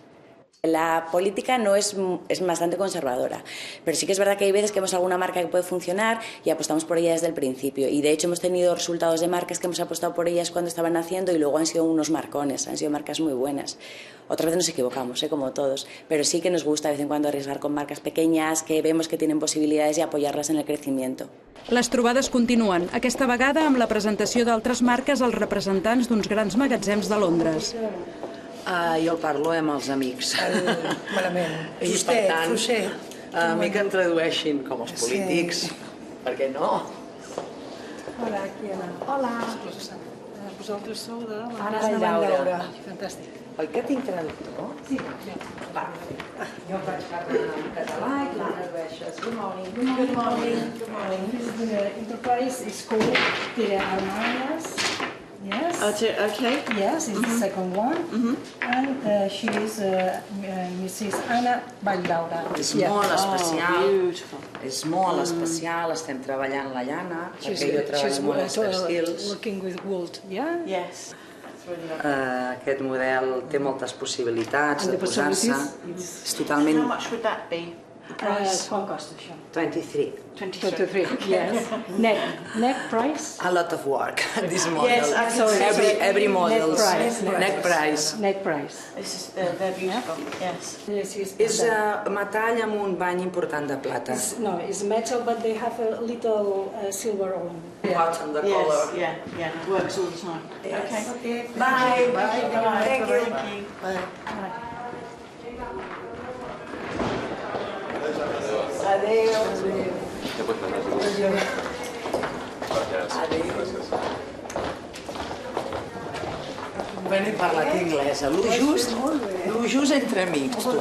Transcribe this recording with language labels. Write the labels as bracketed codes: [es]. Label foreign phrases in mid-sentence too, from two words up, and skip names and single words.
[es] La política no es bastante conservadora, pero sí que es verdad que hay veces que vemos alguna marca que puede funcionar y apostamos por ella desde el principio. Y de hecho hemos tenido resultados de marcas que hemos apostado por ellas cuando estaban naciendo y luego han sido unos marcones, han sido marcas muy buenas. Otra vez nos equivocamos, como todos, pero sí que nos gusta de vez en cuando arriesgar con marcas pequeñas que vemos que tienen [ca] possibilitats i [es] apoyar-les en el crecimiento. [ca] Les trobades continuen, aquesta vegada amb la presentació d'altres marques als representants d'uns grans magatzems de Londres. Jo el parlo amb els amics. Malament. I per tant, a mi que em tradueixin com els polítics. Per què no? Hola, qui Anna? Hola. Vosaltres sou de... Anna Valldaura. Fantàstic. Oi que tinc traductor? Sí. Va. Jo vaig parlar en català i tu tradueixes. [en] Good morning. Good morning. Good morning. The enterprise is called Tere Armadas. Yes. Okay. Yes, it's the second one. And she is Mrs. Anna Valldaura. [ca] És molt especial. És molt especial. Estem treballant la llana, perquè jo treballo molt els textils. [en] Working with wool, yeah? Yes. [ca] Aquest model té moltes possibilitats de posar-se. És totalment... [en] How much would that be? [ca] Quant costa això? 23. [en] 23, yes. Net price? A lot of work, this model. Yes, every model. Net price. Net price. They're beautiful, yes. [ca] És metall amb un bany important de plata. [en] No, it's metal, but they have a little silver on. On the color. Yes, yeah, it works all the time. Okay. Bye. Thank you. Bye. [ca] Adéu. Bueno, he parlat anglès, lo just entre amics, tu.